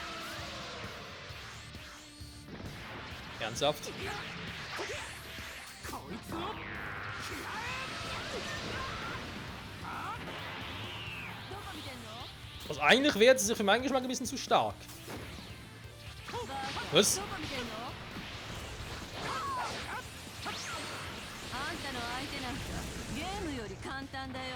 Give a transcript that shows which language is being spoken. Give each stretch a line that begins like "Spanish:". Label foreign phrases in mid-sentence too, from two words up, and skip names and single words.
German: Ernsthaft? Also eigentlich wäre sie für meinen Geschmack ein bisschen zu stark. Was?
Japanese: あんたの相手なんかゲームより簡単だよ。